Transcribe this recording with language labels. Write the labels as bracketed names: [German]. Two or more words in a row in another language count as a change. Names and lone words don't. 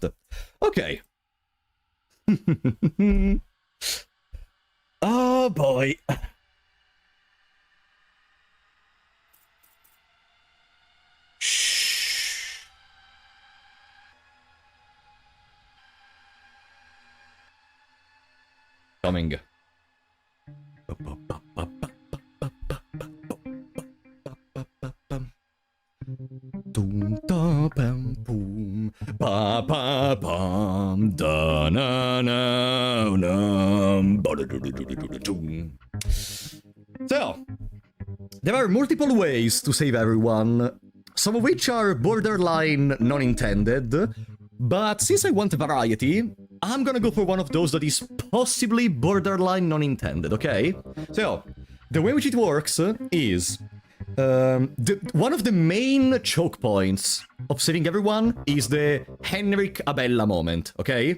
[English] Okay. Oh boy. Shh. Coming. Doom da bam boom ba ba bam da na na num. So, there are multiple ways to save everyone, some of which are borderline non-intended, but since I want variety, I'm gonna go for one of those that is possibly borderline non-intended, okay? So, the way which it works is... one of the main choke points of saving everyone is the Henrik Abella moment, okay?